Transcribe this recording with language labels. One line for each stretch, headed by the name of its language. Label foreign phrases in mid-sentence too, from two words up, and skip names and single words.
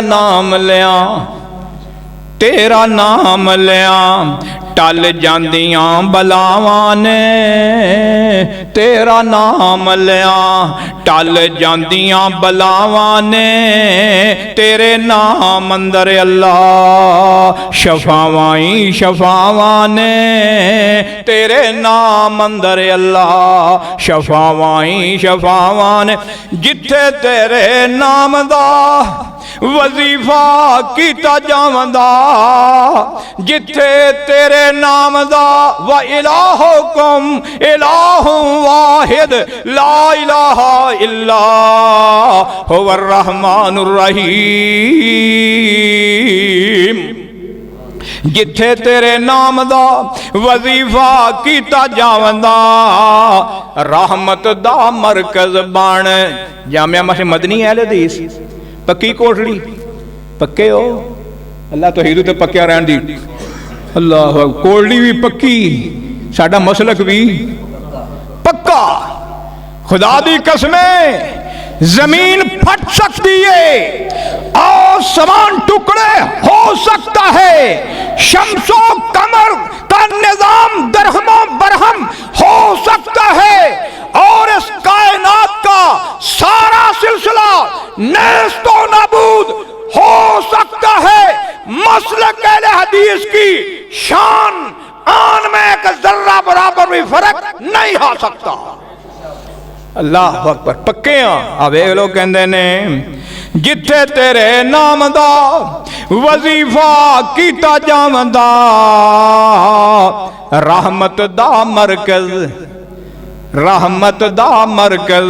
Punjabi: نام لیا، تیرا نام لیا ٹل جاندیاں بلاواں نے، تیرا نام لیا ٹل جاندیاں بلاواں نے، تیرے نام اندر اللہ شفاواں ہی شفاواں نے، تیرے نام اندر اللہ شفاواں ہی شفاواں نے. جتھے تیرے نام دا وظیفہ کیتا جاوندا، جتھے تیرے نام دا
Arabic: وإلهكم إله واحد لا إله إلا هو الرحمن रहीम,
Punjabi: جتھے تیرے نام دا وظیفہ کیتا جاوندا، رحمت دا مرکز بن. جامعہ مسجد مدنی اہل حدیث پکی کوٹھڑی، پکے ہو اللہ تو ہیرو تے پکیا رہن دی، اللہ کوٹھڑی بھی پکی، ساڈا مسلک بھی پکا.
Urdu: خدا دی قسمیں زمین پھٹ سکتی ہے، آسمان ٹکڑے ہو سکتا ہے، شمس و قمر کا نظام درہم برہم ہو سکتا ہے، اور اس کائنات کا سارا سلسلہ نیست و نابود ہو سکتا ہے. مسلک اہل حدیث کی شان آن میں ایک ذرہ برابر بھی فرق نہیں ہو سکتا.
Arabic: الله أكبر,
Punjabi: پکے آ وے لوگ کہندے نے، جتھے تیرے نام دا وظیفہ کیتا جاوندا، رحمت دا مرکز، رحمت دا مرکز.